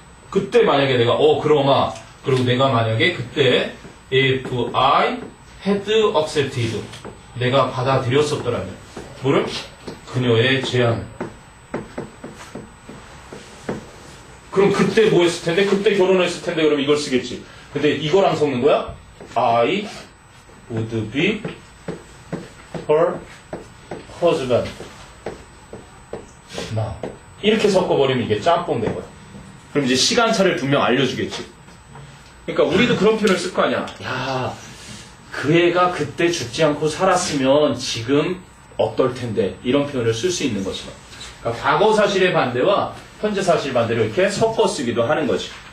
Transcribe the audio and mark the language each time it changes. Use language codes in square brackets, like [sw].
[ko] 그때 만약에 내가 그러마 그리고 내가 만약에 그때 [en] if I had accepted [ko] 내가 받아들였었더라면 뭐를? 그녀의 제안을. 그럼 그때 뭐 했을 텐데? 그때 결혼했을 텐데 그럼 이걸 쓰겠지. 근데 이거랑 섞는 거야? [en] I would be her husband now. [ko] 이렇게 섞어버리면 이게 짬뽕 된 거야. 그럼 이제 시간차를 분명 알려주겠지. 그러니까 우리도 그런 표현을 쓸 거 아니야. 야, 그 애가 그때 죽지 않고 살았으면 지금 어떨 텐데. 이런 표현을 쓸 수 있는 것이죠. 그러니까 과거 사실의 반대와 현재 사실 반대로 이렇게 섞어 쓰기도 하는 거지.